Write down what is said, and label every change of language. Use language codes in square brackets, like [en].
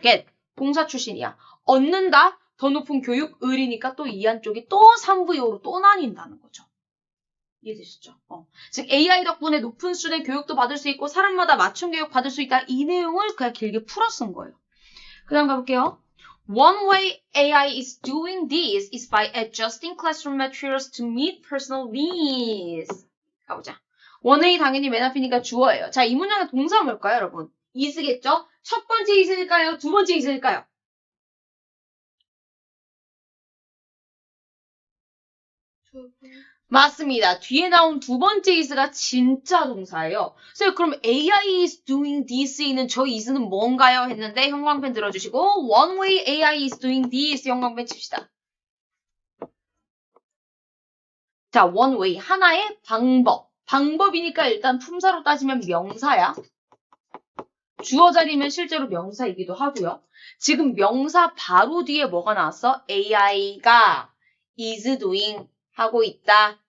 [ko] get. 동사 출신이야. 얻는다. 더 높은 교육, 을이니까 또 이 안쪽이 또 3부여로 또 나뉜다는 거죠. 이해되셨죠? 즉 AI 덕분에 높은 수준의 교육도 받을 수 있고 사람마다 맞춤 교육 받을 수 있다. 이 내용을 그냥 길게 풀어 쓴 거예요. 그 다음 가볼게요. [en] One way AI is doing this is by adjusting classroom materials to meet personal needs. [ko] 가보자. One way 당연히 맨 앞이니까 주어예요. 자, 이 문장의 동사 뭘까요, 여러분? is겠죠? 첫 번째 is일까요? 두 번째 is일까요? 맞습니다. 뒤에 나온 두 번째 is가 진짜 동사예요. 그럼 [en] AI is doing this [ko] 는 저 is는 뭔가요? 했는데 형광펜 들어주시고 [en] one way AI is doing this [ko] 형광펜 칩시다. 자, one way 하나의 방법. 방법이니까 일단 품사로 따지면 명사야. 주어 자리면 실제로 명사이기도 하고요. 지금 명사 바로 뒤에 뭐가 나왔어? AI가 [en] is doing [ko] 하고 있다.